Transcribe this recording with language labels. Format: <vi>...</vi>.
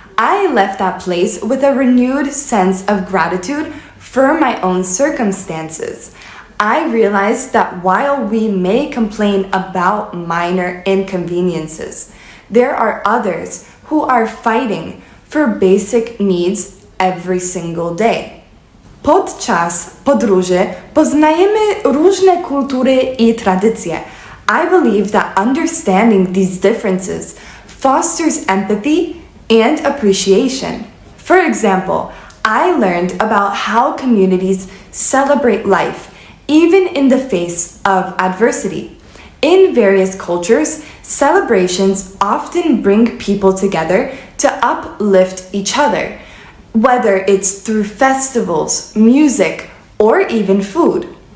<en>I left that place with a renewed sense of gratitude for my own circumstances. I realized that while we may complain about minor inconveniences, there are others who are fighting for basic needs every single day.</en> <pl>Podczas podróży poznajemy różne kultury i tradycje.</pl> <en>I believe that understanding these differences fosters empathy and appreciation. For example, I learned about how communities celebrate life even in the face of adversity. In various cultures, celebrations often bring people together to uplift each other, whether it's through festivals, music, or even food.</en>